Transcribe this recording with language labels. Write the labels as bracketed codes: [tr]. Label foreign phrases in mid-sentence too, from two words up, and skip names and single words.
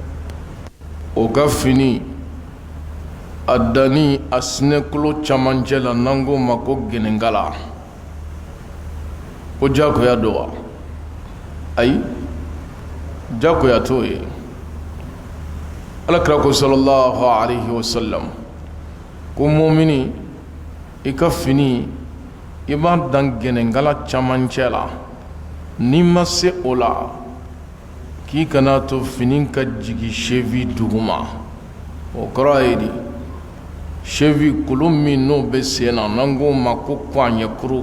[bm] o ka fini a danni a sinɛkolo camancɛ la n'an ko ma ko gɛnɛnkala ko jakoya don wa ayi jakoya t'o ye alakira ko [ar] صلى الله عليه وسلم [bm] ko mumini i ka fini i b'a dan gɛnɛnkala camancɛ la n'i ma se o la k'i kana to fini ka jigi sevi duguma o kɔrɔ ye di sevi kolo min n'o bɛ sen na n'an k'o ma ko kɔɲɛkuru